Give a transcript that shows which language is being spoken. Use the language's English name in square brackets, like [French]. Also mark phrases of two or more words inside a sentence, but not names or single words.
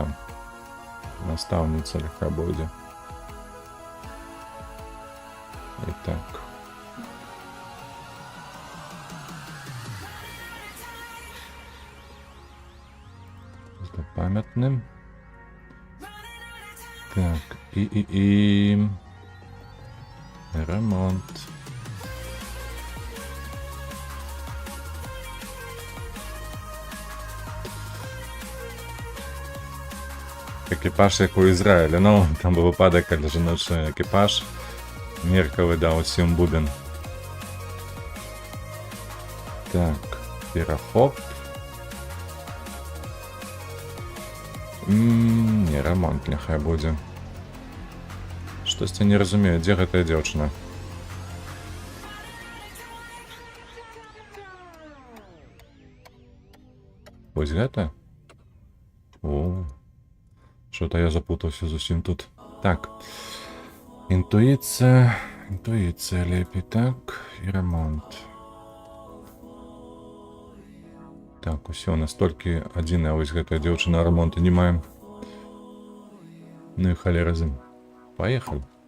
[Belarusian] Настаўніца легка будзе. [Ukrainian] І так. [Russian] Злопамятным. [Ukrainian] Так, і... Ремонт. Екіпаж, як у Ізраїлі. Ну, там був випадок, коли жіночий екіпаж Мірка видав усім бубен. Так, пірохоп. Не, ремонт нехай буде. [Belarusian] Штось я не разумею, дзе гэтая дзяўчына? Вось гэта? [Russian] О, что-то я запутался [Belarusian] зусім тут. [Russian] Так, интуиция лепей, так, и ремонт. [Belarusian] Так, усё, настолькі адзіная вось гэтая дзяўчына, ремонту не маем. [Russian] Ну и [Belarusian] халера з ім. [Russian] Поехали.